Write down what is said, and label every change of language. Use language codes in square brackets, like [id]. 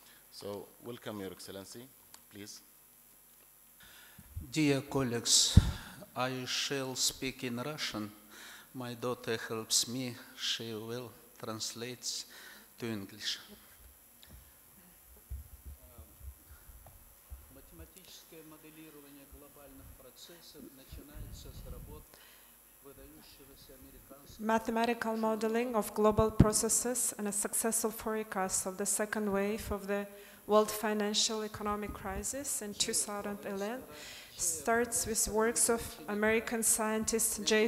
[en] So welcome, Your Excellency, please. Dear colleagues, I shall speak in Russian. My daughter helps me. She will translate to English. [ru] Математическое моделирование глобальных процессов начинается с работ выдающегося американского. [en] Mathematical modeling of global processes and a successful forecast of the second wave of the world financial economic crisis in 2011 starts with works of American scientist J.